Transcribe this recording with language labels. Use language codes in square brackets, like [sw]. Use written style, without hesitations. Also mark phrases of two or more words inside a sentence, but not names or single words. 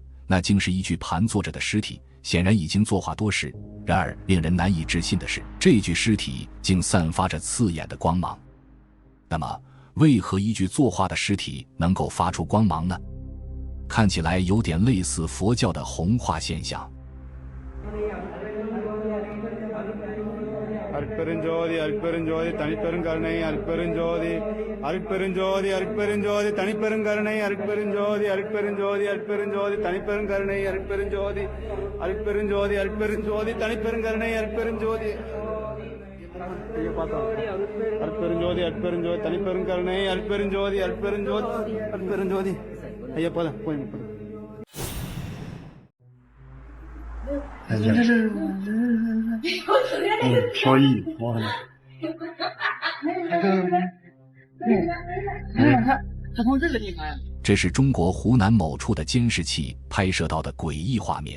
[zh] 那竟是一具盘坐着的尸体，显然已经作化多时。然而令人难以置信的是，这具尸体竟散发着刺眼的光芒。那么，为何一具作化的尸体能够发出光芒呢？看起来有点类似佛教的红化现象。 [ta] அருட்பெருஞ்சோதி அருட்பெருஞ்சோதி தனிப்பெருங்கருணை அருட்பெருஞ்சோதி அருட்பெருஞ்சோதி அருட்பெருஞ்சோதி தனிப்பெருங்கருணை அருட்பெருஞ்சோதி அருட்பெருஞ்சோதி அருட்பெருஞ்சோதி தனிப்பெருங்கருணை அருட்பெருஞ்சோதி அருட்பெருஞ்சோதி அருட்பெருஞ்சோதி தனிப்பெருங்கருணை அருட்பெருஞ்சோதி அருட்பெருஞ்சோதி அருட்பெருஞ்சோதி தனிப்பெருங்கருணை அருட்பெருஞ்சோதி அருட்பெருஞ்சோதி அருட்பெருஞ்சோதி ஐயா போதும் போய் [zh] 飘逸，我看他从这个地方呀。这是中国湖南某处的监视器拍摄到的诡异画面。